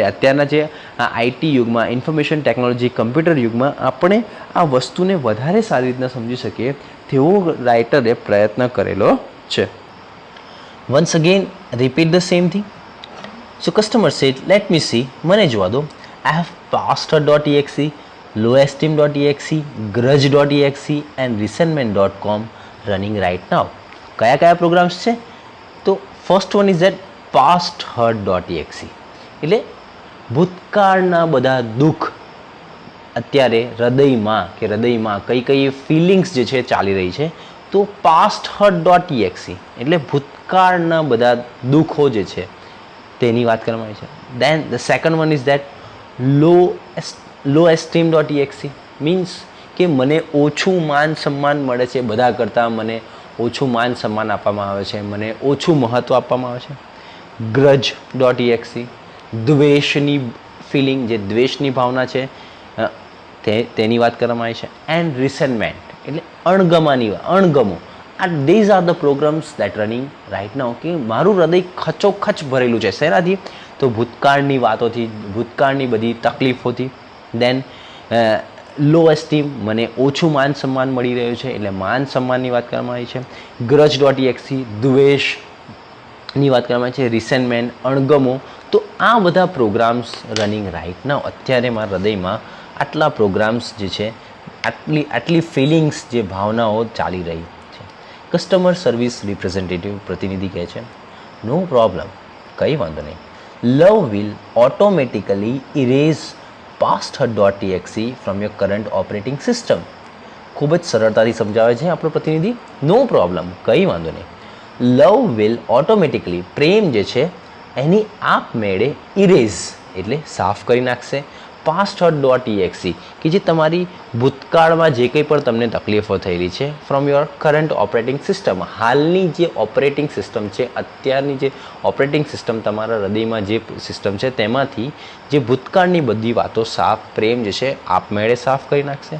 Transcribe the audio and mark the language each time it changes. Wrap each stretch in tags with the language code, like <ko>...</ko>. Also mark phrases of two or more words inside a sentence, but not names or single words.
<gu>અત્યારના જે આઈટી યુગમાં,</gu> <en>information technology,</en> <gu>કમ્પ્યુટર યુગમાં આપણે આ વસ્તુને વધારે સારી રીતના સમજી શકીએ તેવો રાઇટરે પ્રયત્ન કરેલો છે.</gu> <en>once again repeat the same thing. so customer said let me see,</en> <gu>મને જોવા દો.</gu> <en>I have pastor.exe, loveestimate.exe, grudge.exe and resentment.com running right now.</en> <gu>કયા પ્રોગ્રામ્સ છે? તો</gu> <en>first one is that</en> <gu>pasthurt.exe, એટલે ભૂતકાળના બધા દુઃખ અત્યારે હૃદયમાં કઈ ફિલિંગ્સ જે છે ચાલી રહી છે, તો pasthurt.exe એટલે ભૂતકાળના બધા દુઃખો જે છે તેની વાત કરવામાં આવી છે.</gu> <en>then the second one is that loveestimate.exe means</en> <gu>કે મને ઓછું માન સન્માન મળે છે, બધા કરતાં મને ઓછું માન સન્માન આપવામાં આવે છે, મને ઓછું મહત્ત્વ આપવામાં આવે છે. grudge.exe દ્વેષની ફિલિંગ, જે દ્વેષની ભાવના છે તેની વાત કરવામાં આવી છે.</gu> <en>and resentment</en> <gu>એટલે અણગમો.</gu> <en>these are the programs that running right now.</en> <gu>કે મારું હૃદય ખચોખચ ભરેલું છે શેનાથી? તો ભૂતકાળની વાતોથી, ભૂતકાળની બધી તકલીફોથી.</gu> <en>then low esteem,</en> <gu>મને ઓછું માન સન્માન મળી રહ્યું છે એટલે માન સન્માનની વાત કરવામાં આવી છે. grudge.exe દ્વેષની વાત કરવામાં આવી છે. રિસેન્ટમેન્ટ અણગમો. તો આ બધા</gu> <en>programs running right now.</en> <gu>અત્યારે મારા હૃદયમાં આટલા પ્રોગ્રામ્સ જે છે, આટલી ફિલિંગ્સ, જે ભાવનાઓ ચાલી રહી છે.</gu> <en>customer service representative</en> <gu>પ્રતિનિધિ કહે છે,</gu> <en>no problem,</en> <gu>કંઈ વાંધો નહીં.</gu> <en>love will automatically erase pasthurt.exe from your current operating system.</en> <gu>ખૂબ જ સરળતાથી સમજાવે છે આપણો પ્રતિનિધિ.</gu> <en>no problem,</en> <gu>કંઈ વાંધો નહીં.</gu> <en>love will automatically,</en> <gu>પ્રેમ જે છે એની આપમેળે ઇરેઝ એટલે સાફ કરી નાખશે</gu> <en>past hurt dot EXE</en> <gu>કે જે તમારી ભૂતકાળમાં જે કંઈ પણ તમને તકલીફો થયેલી છે</gu> <en>from your current operating system,</en> <gu>હાલની જે</gu> <en>operating system</en> <gu>છે, અત્યારની જે</gu> <en>operating system</en> <gu>તમારા હૃદયમાં જે સિસ્ટમ છે તેમાંથી જે ભૂતકાળની બધી વાતો સાફ, પ્રેમ જે છે આપમેળે સાફ કરી નાખશે.</gu>